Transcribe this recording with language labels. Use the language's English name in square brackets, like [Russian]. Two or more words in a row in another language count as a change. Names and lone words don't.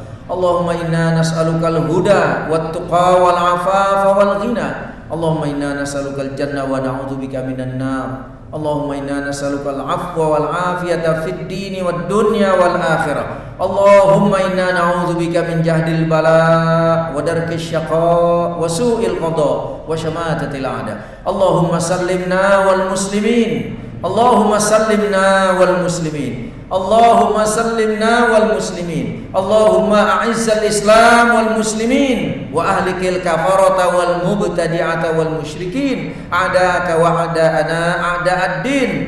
[Arabic] اللهم إنا نسألك الهدى والتقى والعفاف والغنى. اللهم إنا نسألك الجنة ونعوذ بك من النار. اللهم إنا نسألك العفو والعافية في الدين والدنيا والآخرة. اللهم إنا نعوذ بك من جهد البلاء ودرك الشقاء وسوء القضاء وشماتة الأعداء. اللهم سلمنا والمسلمين. اللهم سلمنا والمسلمين. اللهم سلمنا والمسلمين. اللهم أعز الإسلام والمسلمين وأهلك الكفرة والمبتدعة والمشركين أعداءك وأعداءنا أعداء الدين.